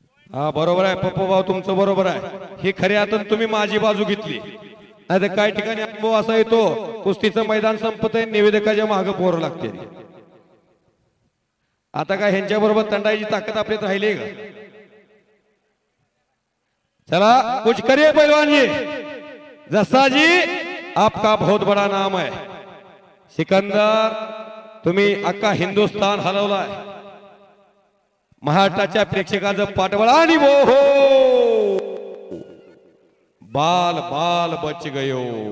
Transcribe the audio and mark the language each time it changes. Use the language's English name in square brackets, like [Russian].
[Marathi] हा बरोबर आहे पप्पू भाऊ तुमचं बरोबर आहे. ही खरी आता तुम्ही माझी बाजू घेतली. नाही तर काही ठिकाणी अनुभव असा येतो कुस्तीचं मैदान संपत आहे निवेदकाच्या मागे पोरं लागते. आता काय ह्यांच्या बरोबर तंडायची ताकद आपल्यात राहिली का. [Hindi] चला कुछ करिए पहलवान जी. जस्सा जी आपका बहुत बड़ा नाम है. [Marathi] सिकंदर तुम्ही अख्खा हिंदुस्थान हलवलाय. महाराष्ट्राच्या प्रेक्षकांचं पाठबळ आणि [Hindi] वो हो बाल बाल बच गयो.